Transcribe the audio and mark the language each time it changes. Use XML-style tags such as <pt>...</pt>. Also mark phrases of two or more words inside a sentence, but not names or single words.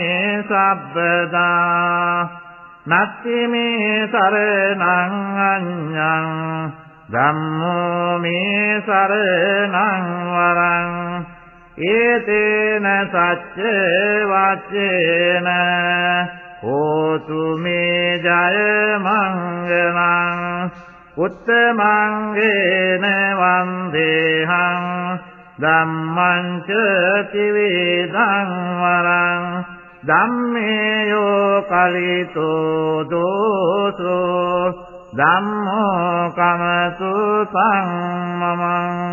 <pi>සබ්බදා නත්ති මේ සරණං අඤ්ඤං ධම්මෝ මේ සරණං වරං ඒතේන සච්ච වච්චේන හෝතු මේ ජය මංගලං උත්තමං ඒන වන්දේහං ධම්මං ච ත්‍රිවිධං වරං ධම්මේයෝ කලිතෝ දෝසෝ ධම්මෝ කමතු තං මමං</pi>